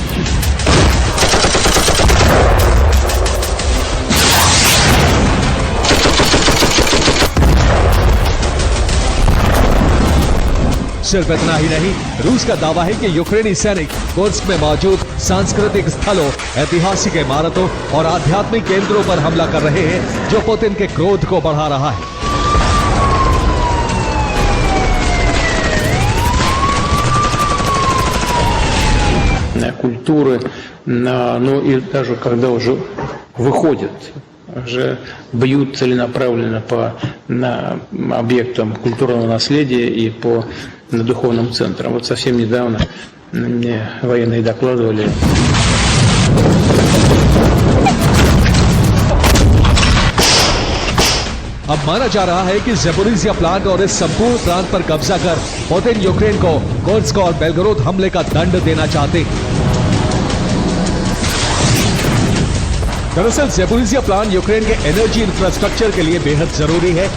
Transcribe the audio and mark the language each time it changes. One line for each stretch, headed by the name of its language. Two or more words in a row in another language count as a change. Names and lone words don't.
Hindi: सिर्फ इतना ही नहीं, रूस का दावा है कि यूक्रेनी सैनिक कुर्स्क में मौजूद सांस्कृतिक स्थलों, ऐतिहासिक इमारतों और आध्यात्मिक केंद्रों पर हमला कर रहे हैं, जो पुतिन के क्रोध को बढ़ा रहा है।
Russian: Культуры, но и даже когда уже выходят, уже бьют целенаправленно по объектам культурного наследия и по духовным центрам. Вот совсем недавно мне военные докладывали.
Hindi: अब माना जा रहा है कि ज़ेपोरिज़िया प्लांट और इस संपूर्ण प्रांत पर कब्जा कर पुतिन यूक्रेन को कुर्स्क और बेलगोरोद हमले का दंड देना चाहते हैं। दरअसल ज़ेपोरिज़िया प्लांट यूक्रेन के
English: energy infrastructure
Hindi: के लिए बेहद जरूरी है।